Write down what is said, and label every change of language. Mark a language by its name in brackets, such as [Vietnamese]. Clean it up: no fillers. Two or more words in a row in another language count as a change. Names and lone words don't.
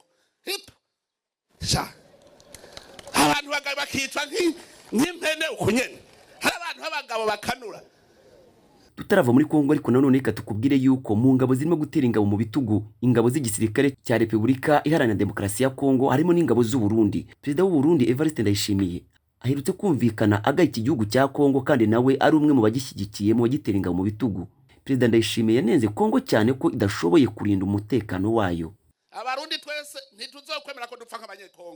[Kinyarwanda] Hip sha abantu bakicwa nk'impene ukunyene, hari abantu b'abagabo bakanura. Tutarava muri Kongo ariko nanone reka tukubwire yuko mu ngabo zirimo gutera ingabo mu bitugu ingabo z'igisirikare cya Repubulika Iharanira Demokarasi ya Kongo harimo n'ingabo z'u Burundi. Perezida w'u Burundi Evariste Ndayishimiye aherutse kumvikana agaye iki gihugu cya Kongo kandi nawe ari umwe mu bagishyigikiye mu bagitera ingabo mu bitugu. Perezida Ndayishimiye yanenze Kongo cyane ko idashoboye kurinda umutekano wayo. [Rundi] Abarundi twese ntituzokwemera ko dupfa nk'abanyekongo.